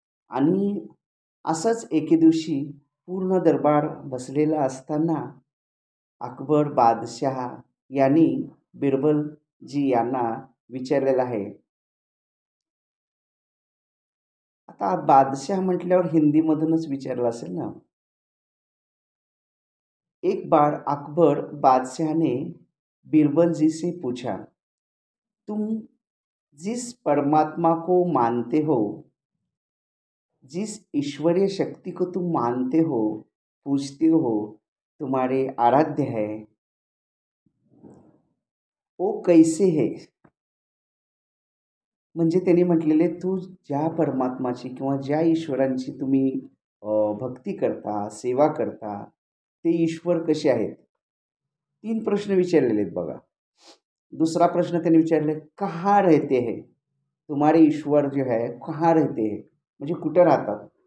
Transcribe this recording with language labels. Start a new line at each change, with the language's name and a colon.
Marathi: आणि असंच एके दिवशी पूर्ण दरबार बसलेला असताना अकबर बादशहा यांनी बिरबलजी यांना विचारलेलं आहे. आता बादशाह म्हटल्यावर हिंदीमधूनच विचारलं असेल ना.
Hindi: एक बार अकबर बादशाह ने बिरबल जी से पूछा, तुम जिस परमात्मा को मानते हो, जिस ईश्वरीय शक्ति को तुम मानते हो, पूजते हो, तुम्हारे आराध्य है, वो कैसे है.
Marathi: म्हणजे त्यांनी म्हटलेले, तू ज्या परमात्माची किंवा ज्या ईश्वरांची तुम्ही भक्ती करता, सेवा करता, ते ईश्वर कसे आहेत. 3 प्रश्न विचारलेले आहेत बघा. दूसरा प्रश्न त्यांनी विचारले,
Hindi: कहाँ रहते हैं, तुम्हारे ईश्वर जो है कहाँ रहते हैं,
Marathi: म्हणजे कुठं राहतात.